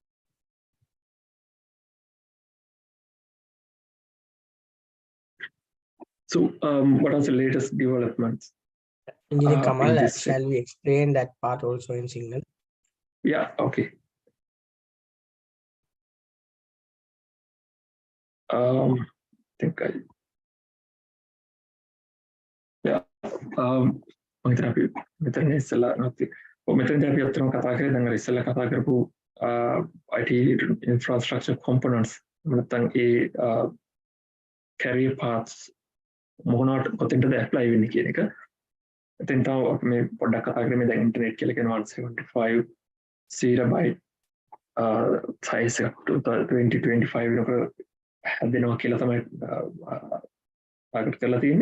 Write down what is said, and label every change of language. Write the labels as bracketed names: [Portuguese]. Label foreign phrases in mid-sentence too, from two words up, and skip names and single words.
[English] So what are the latest developments? Engineer Kamal, shall we explain that part also in Signal? Yeah, okay. I think [Sinhala] මෙතන ඉස්සලා නැති මෙතනදී අපි අත්‍තරම කතා කරේ දැන් අර ඉස්සලා කතා කරපු [English] IT infrastructure components [Sinhala] නැත්නම් ඒ [English] career paths [Sinhala] මොනවට කොතෙන්ද apply වෙන්නේ කියන එක. එතෙන් තව මේ පොඩ්ඩක් කතා කරමු දැන් ඉන්ටර්නෙට් කියලා කියන 175 [English] zettabyte size [Sinhala] එක 2025 වෙනකොට හැදෙනවා කියලා තමයි target කරලා තියෙන්නේ.